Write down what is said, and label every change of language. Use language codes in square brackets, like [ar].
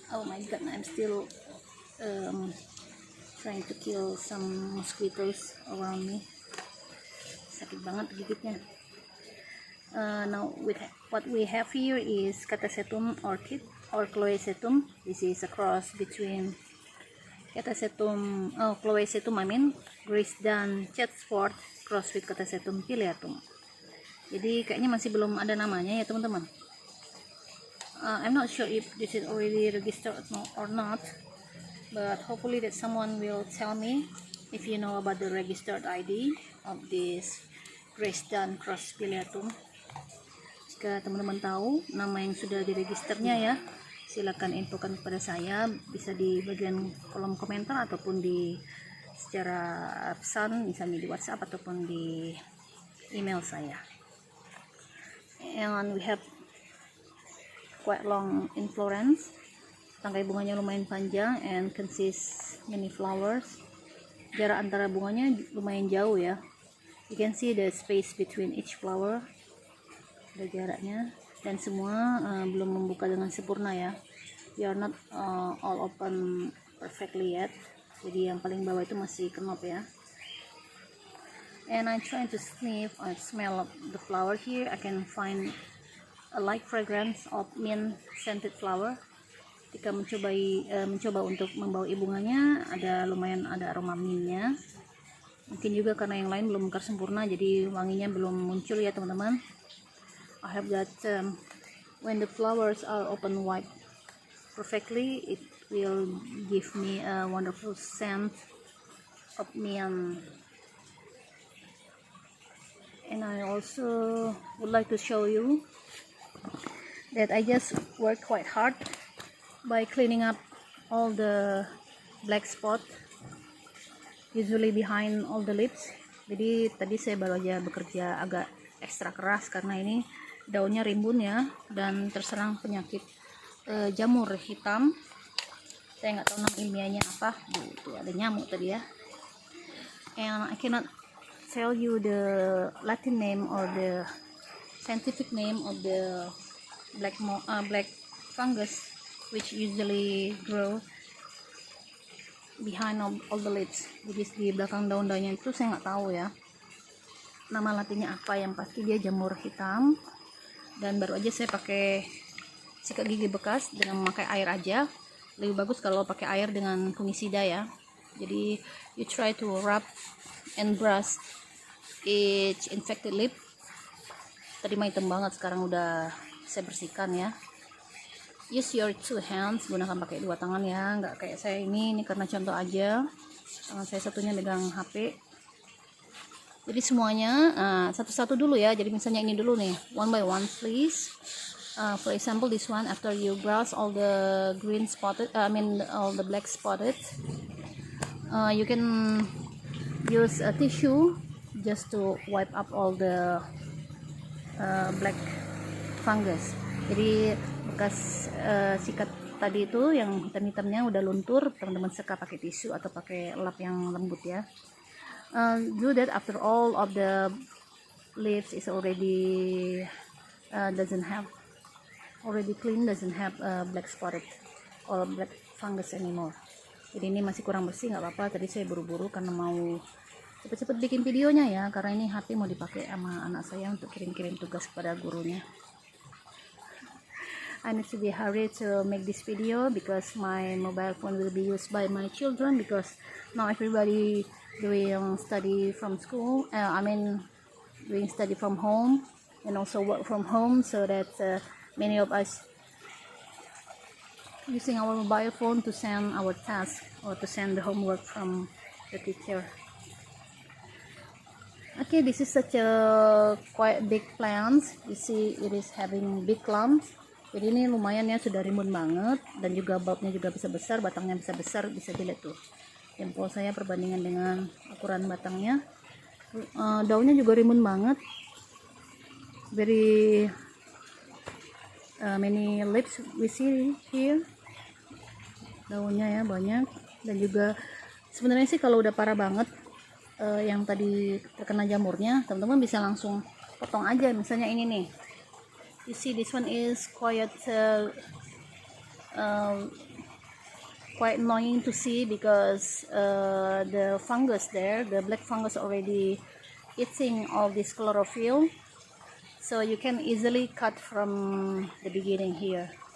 [en] Oh my god, I'm still trying to kill some mosquitoes around me. [id] Sakit banget gigitnya. [en] Now what we have here is Catasetum orchid or Chloesetum. This is a cross between Catasetum, Chloesetum, Grace-Dan Chatsworth cross with Catasetum pileatum. [id] Jadi kayaknya masih belum ada namanya ya teman-teman. [en] I'm not sure if this is already registered or not, but hopefully that someone will tell me if you know about the registered ID of this Grace-Dan cross pileatum. [id] Jika teman-teman tahu nama yang sudah diregisternya ya, silakan infokan kepada saya, bisa di bagian kolom komentar ataupun di secara pesan, misalnya di WhatsApp ataupun di email saya. [en] And we have quite long inflorescence. [id] Tangkai bunganya lumayan panjang [en] and consists many flowers. [id] Jarak antara bunganya lumayan jauh ya. [en] You can see the space between each flower. [id] Ada jaraknya, dan semua belum membuka dengan sempurna ya. [en] They are not all open perfectly yet. [id] Jadi yang paling bawah itu masih kenop ya. [en] And I'm trying to sniff or smell of the flower here. I can find a light fragrance of mint scented flower. [id] Ketika mencoba untuk membawa bunganya, lumayan ada aroma mintnya. Mungkin juga karena yang lain belum mekar sempurna, jadi wanginya belum muncul ya teman-teman. [en] I hope that when the flowers are open wide perfectly, it will give me a wonderful scent of mint. And I also would like to show you that I just worked quite hard by cleaning up all the black spot usually behind all the leaves. [id] Jadi tadi saya baru aja bekerja agak ekstra keras karena ini daunnya rimbun ya, dan terserang penyakit jamur hitam. Saya nggak tahu nama ilmiahnya apa. Tuh ada nyamuk tadi ya. [en] And I cannot tell you the Latin name or the scientific name of the black fungus which usually grow behind all the leaves. [id] Jadi di belakang daun-daunnya itu saya nggak tahu ya nama latinnya apa. Yang pasti dia jamur hitam, dan baru aja saya pakai sikat gigi bekas dengan memakai air aja. Lebih bagus kalau pakai air dengan fungisida ya. Jadi [en] you try to rub and brush each infected lip. [id] Tadi mah hitam banget, sekarang udah saya bersihkan ya. [en] Use your two hands, [id] gunakan pakai dua tangan ya, nggak kayak saya ini karena contoh aja, tangan saya satunya megang HP. Jadi semuanya satu-satu dulu ya. Jadi misalnya ini dulu nih, [en] one by one please. For example, this one, after you brush all the green spotted, all the black spotted, you can use a tissue just to wipe up all the black fungus. [id] Jadi bekas sikat tadi itu yang hitam-hitamnya udah luntur, teman-teman seka pakai tisu atau pakai lap yang lembut ya. [en] Do that after all of the leaves is already already clean, doesn't have black spotted or black fungus anymore. [id] Jadi ini masih kurang bersih, nggak apa-apa, tadi saya buru-buru karena mau cepet-cepet bikin videonya ya, karena ini HP mau dipakai sama anak saya untuk kirim-kirim tugas kepada gurunya. [en] I need to be hurry to make this video because my mobile phone will be used by my children, because now everybody doing study from school, doing study from home and also work from home, so that many of us using our mobile phone to send our tasks or to send the homework from the teacher. Okay, this is such a quite big plant. You see it is having big clumps. [id] Jadi ini lumayan ya, sudah rimbun banget, dan juga bulbnya juga bisa besar, batangnya bisa besar, bisa dilihat tuh jempol saya perbandingan dengan ukuran batangnya. Daunnya juga rimbun banget, [en] very many leaves we see here. [id] Daunnya ya banyak, dan juga sebenarnya sih kalau udah parah banget yang tadi terkena jamurnya, teman-teman bisa langsung potong aja. Misalnya ini nih, [en] you see this one is quite annoying to see because the fungus there, the black fungus already eating all this chlorophyll, so you can easily cut from the beginning here.